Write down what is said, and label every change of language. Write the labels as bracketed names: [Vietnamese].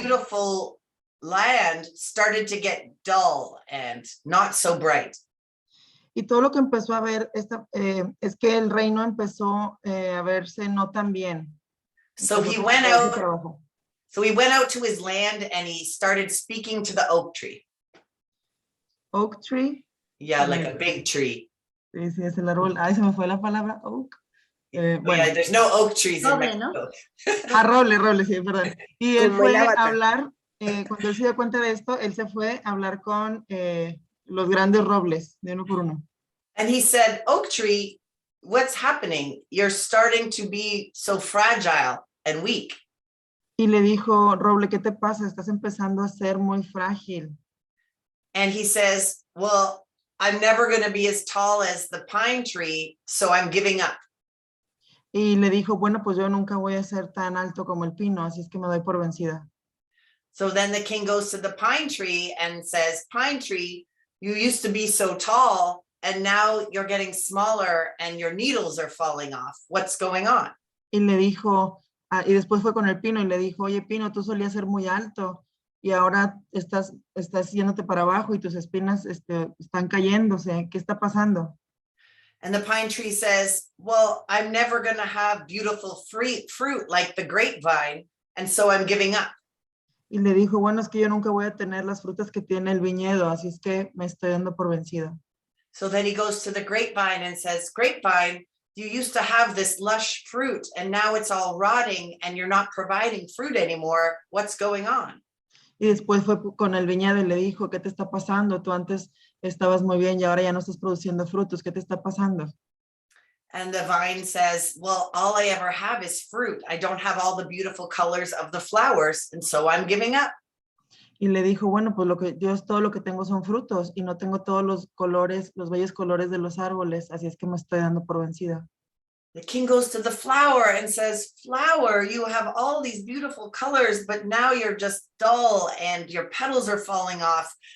[English] beautiful land started to get dull and not so bright. [Spanish] y todo lo que empezó a ver es que el reino empezó a verse no tan bien. [English] So he went out. So he went out to his land and he started speaking to the oak tree. Oak tree. Yeah, like a big tree. [Spanish] Sí, sí, es el árbol. Ay, se me fue la palabra oak. Bueno. [English] Yeah, there's no oak trees [Spanish] Roble, [English] in Mexico. [Spanish] ¿No? Roble, sí, perdón. Y él Como fue el a avatar. hablar, cuando él se dio cuenta de esto, él se fue a hablar con los grandes robles, de uno por uno. [English] And he said, oak tree, what's happening? You're starting to be so fragile and weak. [Spanish] Y le dijo, Roble, ¿qué te pasa? Estás empezando a ser muy frágil. [English] And he says, well, I'm never going to be as tall as the pine tree, so I'm giving up. [Spanish] Y le dijo, bueno, pues yo nunca voy a ser tan alto como el pino, así es que me doy por vencida. [English] So then the king goes to the pine tree and says, pine tree, you used to be so tall, and now you're getting smaller and your needles are falling off. What's going on? [Spanish] Y le dijo, y después fue con el pino y le dijo, oye, pino, tú solías ser muy alto y ahora estás yéndote para abajo y tus espinas están cayéndose. ¿Qué está pasando? [English] And the pine tree says, well, I'm never going to have beautiful fruit like the grapevine, and so I'm giving up. [Spanish] Y le dijo, bueno, es que yo nunca voy a tener las frutas que tiene el viñedo, así es que me estoy dando por vencida. [English] So then he goes to the grapevine and says, grapevine, you used to have this lush fruit and now it's all rotting and you're not providing fruit anymore. What's going on? [Spanish] Y después fue con el viñedo y le dijo, ¿qué te está pasando? Tú antes estabas muy bien y ahora ya no estás produciendo frutos. ¿Qué te está pasando? [English] And the vine says, well, all I ever have is fruit. I don't have all the beautiful colors of the flowers, and so I'm giving up. [Spanish] Y le dijo, bueno, pues todo lo que tengo son frutos y no tengo todos los colores, los bellos colores de los árboles, así es que me estoy dando por vencida. [English] The king goes to the flower and says, flower, you have all these beautiful colors, but now you're just dull and your petals are falling off.